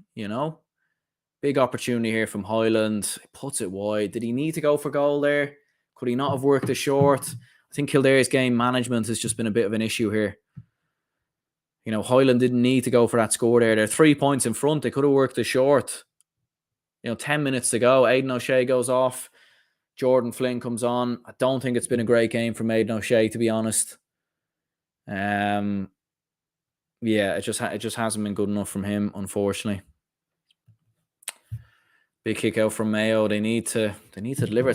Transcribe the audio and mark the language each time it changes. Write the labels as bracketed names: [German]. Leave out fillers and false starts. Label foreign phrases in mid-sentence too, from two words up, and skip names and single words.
[English] Big opportunity here from Highland. Puts it wide. Did he need to go for goal there? Could he not have worked it short? I think Kildare's game management has just been a bit of an issue here. Highland didn't need to go for that score there. They're 3 points in front. They could have worked it short. 10 minutes to go. Aidan O'Shea goes off. Jordan Flynn comes on. I don't think it's been a great game from Aidan O'Shea, to be honest. Yeah, it just hasn't been good enough from him, unfortunately. Big kick out from Mayo. They need to deliver.